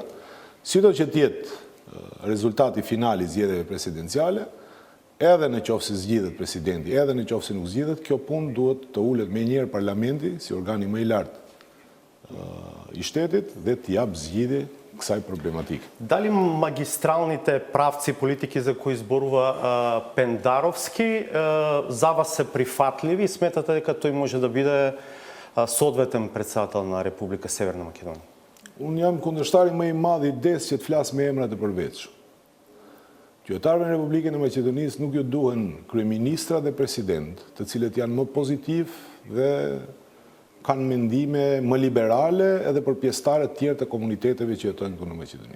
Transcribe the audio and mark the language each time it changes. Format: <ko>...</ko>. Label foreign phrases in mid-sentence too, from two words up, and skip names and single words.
<sq>Sido që të jetë rezultati final i zgjedhjeve presidenciale, edhe në qoftë se zgjidhet presidenti, edhe në qoftë se nuk zgjidhet, kjo punë duhet të ulet menjëherë parlamenti si organi më i lartë i shtetit dhe të jap zgjidhje kësaj проблематики.</sq> <mk>Дали магистралните правци политики за кои зборува Пендаровски за вас се прифатливи и сметате дека тој може да биде соодветен председател на Република Северна Македонија?</mk> <sq>Unë jam kundërshtari më i madh i idesë që të flas me emra të përveçshëm. Qytetarëve në Republikën e Maqedonisë nuk ju duhen kryeministra dhe president, të cilët janë më pozitiv dhe kanë mendime më liberale edhe për pjesëtarët tjerë të komuniteteve që jetojnë këtu në Maqedoni.</sq>